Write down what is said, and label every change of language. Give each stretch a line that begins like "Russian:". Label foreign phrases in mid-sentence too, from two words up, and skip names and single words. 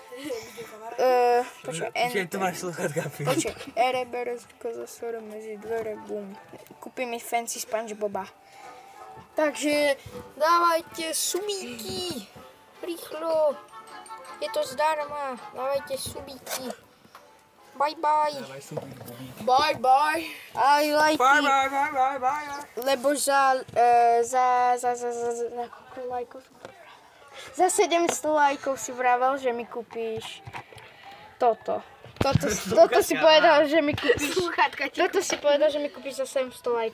Slovak: Počkaj, tu máš sluchatka. ereberezko zasore medzi dvere, bum. Kúpi mi fancy SpongeBoba. Takže dávajte subíky. Rýchlo. Je to zdarma. Dávajte subíky.
English: Bye bye. Bye bye.
Slovak: Aj lajky. Bye. Lebo za koľko lajkov som povedal? Za 700 lajkov si vravel, že mi kúpíš toto. Toto si povedal, že mi kúpíš. Toto si povedal, že mi kúpíš za 700 lajkov.